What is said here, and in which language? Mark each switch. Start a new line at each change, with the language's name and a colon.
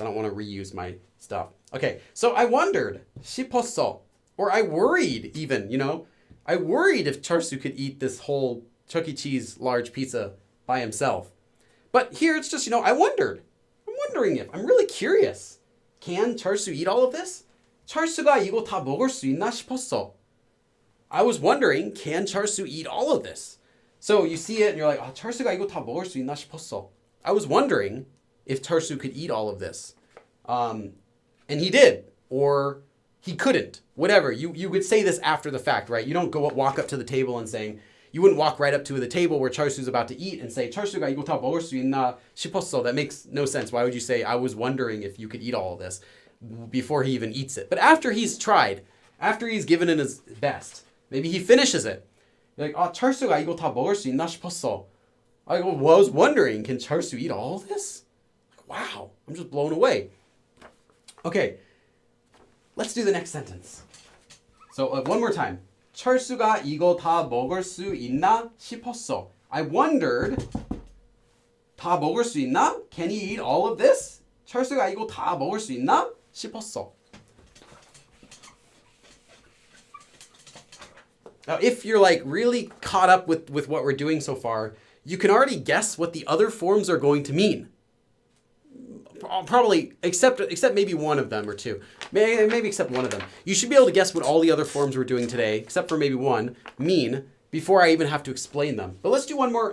English: I don't want to reuse my stuff. Okay, so I wondered,
Korean: 싶었어,
English: or I worried even, I worried if Charsu could eat this whole Chuck E. Cheese large pizza by himself. But here it's just, I wondered. I'm wondering if, I'm really curious. Can Charsu eat all of this?
Korean: 철수가 이거 다 먹을 수 있나 싶었어.
English: I was wondering, can Charsu eat all of this? So you see it and you're like,
Korean: 철수가 이거 다 먹을 수 있나 싶었어.
English: I was wondering if Charsu could eat all of this. And he did, or he couldn't, whatever. You would say this after the fact, right? You don't walk up to the table and saying, you wouldn't walk right up to the table where Charsu's about to eat and say,
Korean: 철수가 이거 다 먹을 수 있나 싶었어.
English: That makes no sense. Why would you say, I was wondering if you could eat all of this before he even eats it? But after he's tried, after he's given it his best, maybe he finishes it. You're like,
Korean: 철수가 이거 다 먹을 수 있나 싶었어.
English: I was wondering, can Charsu eat all of this? Wow, I'm just blown away. Okay, let's do the next sentence. So one more time.
Korean: 철수가 이거 다 먹을 수 있나 싶었어.
English: I wondered,
Korean: 다 먹을 수 있나?
English: Can he eat all of this?
Korean: 철수가 이거 다 먹을 수 있나 싶었어.
English: Now, if you're like really caught up with what we're doing so far, you can already guess what the other forms are going to mean. Probably, except maybe one of them or two. Maybe except one of them. You should be able to guess what all the other forms we're doing today, except for maybe one, mean before I even have to explain them. But let's do one more.